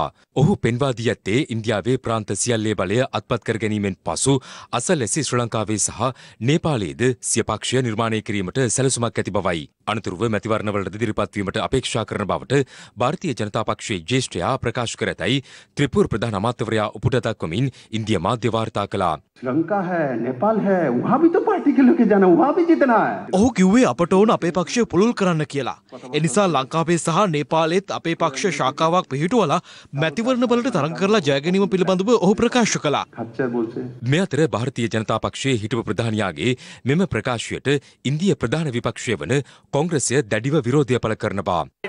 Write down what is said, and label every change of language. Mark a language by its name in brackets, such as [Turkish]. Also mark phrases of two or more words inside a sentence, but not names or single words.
[Sinhala] ඔහු පෙන්වා දී ඇත්තේ ඉන්දියාවේ ප්‍රාන්ත සියල්ලේ බලය අත්පත් කර ගැනීමෙන් පසු අසලැසි ශ්‍රී ලංකාවේ සහ නේපාලයේද සිය පක්ෂය නිර්මාණය කිරීමට සැලසුමක් ඇති බවයි. අනතුරුව මැතිවරණවලට ඉදිරිපත් වීමට අපේක්ෂා කරන බවට ಭಾರತೀಯ ජනතා පක්ෂයේ ජ්‍යෙෂ්ඨයා ප්‍රකාශ කර ඇතැයි ත්‍රිපුර ප්‍රධාන අමාත්‍යවරයා උපුට දක්වමින් ඉන්දිය මාධ්‍ය වාර්තා කළා. [Hindi] श्रीलंका है, नेपाल है, वहाँ भी तो पार्टी के लोग जाना, वहाँ भी जीतना है. [Sinhala] ඔහු කිව්වේ අපට ඕන අපේ පක්ෂය පුළුල් කරන්න කියලා. ඒ නිසා ලංකාවේ සහ නේපාලෙත් අපේ පක්ෂ ශාඛාවක් පිහිටුවලා මැතිවරණ වලට තරඟ කරලා ජය ගැනීම පිළිබඳව ඔහු ප්‍රකාශ කළා. මේ අතර ಭಾರತೀಯ ජනතා පක්ෂයේ හිටපු ප්‍රධානියාගේ මෙම ප්‍රකාශයට ඉන්දිය ප්‍රධාන විපක්ෂය වන කොංග්‍රසය දැඩිව විරෝධය පළ කරනවා.